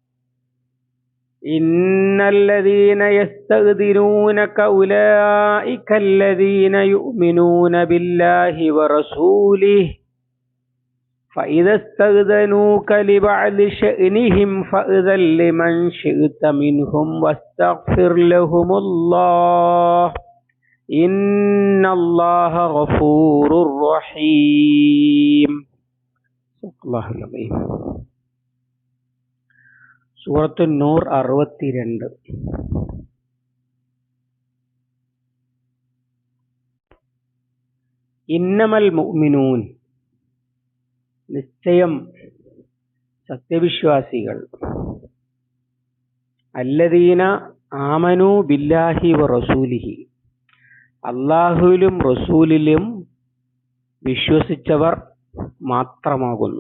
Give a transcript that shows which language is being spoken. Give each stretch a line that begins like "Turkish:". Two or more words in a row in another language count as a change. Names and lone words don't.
Arabic: إن الذين يستأذنونك أولئك الذين يؤمنون بالله ورسوله فإذا استأذنوك لبعض شأنهم فأذن لمن شئت منهم واستغفر لهم الله إن الله غفور رحيم. الله العظيم.
Malayalam: സൂറത്തു നൂർ 62.
Arabic: إنما المؤمنون,
Malayalam: നിശ്ചയം സത്യവിശ്വാസികൾ,
Arabic: الذين آمنوا بالله ورسوله,
Malayalam: അല്ലാഹുവിലും റസൂലിലും വിശ്വസിച്ചവർ മാത്രമാകുന്നു.